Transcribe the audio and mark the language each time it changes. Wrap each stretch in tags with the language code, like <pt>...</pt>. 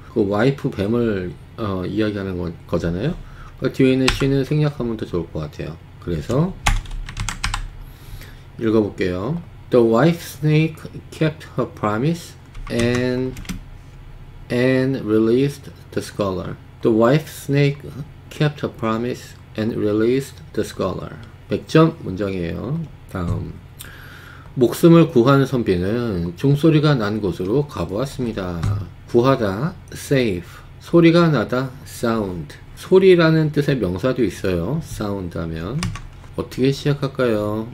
<ko>그 와이프 뱀을 이야기하는 거잖아요. 그 뒤에 있는 she는 생략하면 더 좋을 것 같아요. 그래서 읽어볼게요.</ko> <en>The wife snake kept her promise and released the scholar. The wife snake kept her promise and released the scholar.</en> <ko>100점 문장이에요. 다음 목숨을 구한 선비는 종소리가 난 곳으로 가보았습니다. 구하다 save 소리가 나다 sound 소리라는 뜻의 명사도 있어요. sound 하면 어떻게 시작할까요?</ko>